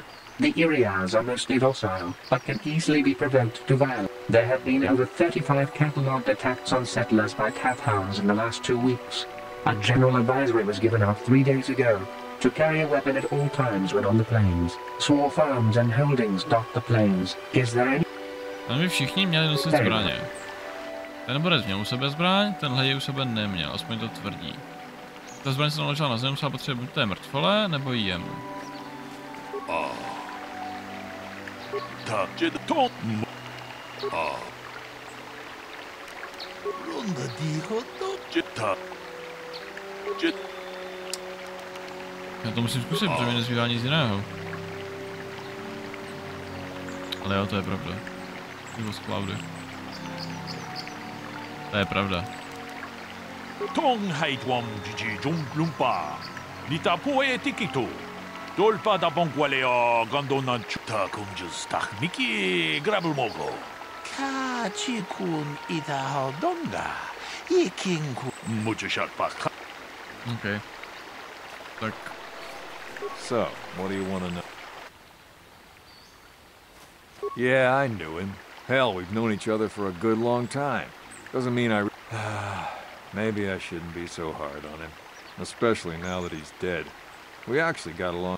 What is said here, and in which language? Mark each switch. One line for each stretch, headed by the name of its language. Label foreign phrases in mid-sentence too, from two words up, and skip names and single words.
English: The Iriars are mostly docile, but can easily be provoked to violence. There have been over 35 catalogued attacks on settlers by cat hounds in the last 2 weeks. A general advisory was given out 3 days ago to carry a weapon at all times when on the plains. Small farms and holdings dot the plains. Is there any...
Czech: Ale my všichni měli nosit zbraně. Ten borec měl u sebe zbraň, tenhle je u sebe neměl, aspoň to tvrdí. Ta zbraň se naložila na zem, musela potřebovat buď té mrtvole, nebo jí jemu. Já to musím zkusit, protože mi nezbývá nic jiného. Ale jo, to je pravda. Nebo z cloudy. To je pravda. Tong haitwam jiji lumpa. Nita poe tikitu. Dolpa da bonqualeo gandonan chuta kumjus takniki grabulmogo. Kachikun ida hodonga. Yikinku mujashak baka. Okay. Tak.
English: So, what do you want to know? Yeah, I knew him. Hell, we've known each other for a good long time. Doesn't mean I... Maybe I shouldn't be so hard on him. Especially now that he's dead. We actually got along.